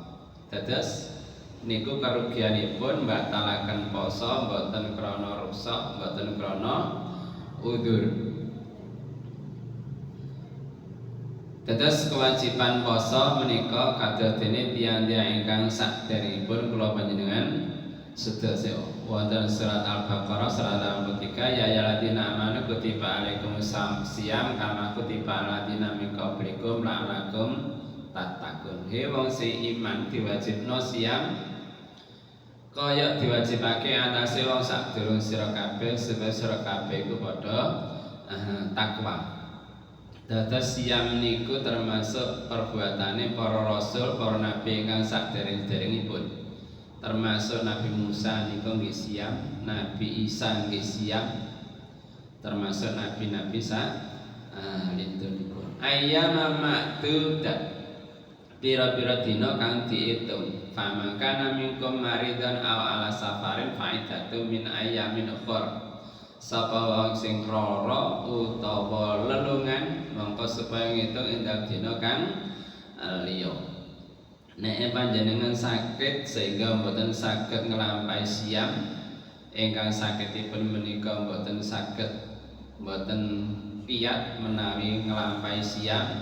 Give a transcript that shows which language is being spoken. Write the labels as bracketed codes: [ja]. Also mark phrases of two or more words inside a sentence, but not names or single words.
[jv] Dados niku karugianipun mbatalaken poso mboten krana rukhsah, mboten krana udzur. Dados kewajiban poso menika kadadene tiyang-tiyang ingkang sakderengipun kula panjenengan sedaya wonten surat Al-Baqarah 163, [ar] يا أيها الذين آمنوا كتب عليكم الصيام كما كتب الذين من قبلكم لعلكم تتقون. [jv] He wong sing iman diwajibno siam kaya diwajibake atase wong sadurung sira kabeh, sebab sira kabeh iku padha takwa. Dados siam niku termasuk perbuatane para rasul, para nabi ingkang sadereng-derengipun. Termasuk Nabi Musa niku nggih siam, Nabi Isa nggih siam, termasuk nabi-nabi lintunipun. [ar] أياما معدودات, [jv] pira-pira dina kang diitung. [ar] فمن منكم مريضا أو على سفر فعدة من أيام أخر. [jv] Sapa wong sing lara utawa lelungan mongko supaya ngitung ing dina kang liya. Nek panjenengan sakit sehingga mboten saged nglampahi siam, ingkang sakitipun menika mboten saged mboten piyat menawi nglampahi siam.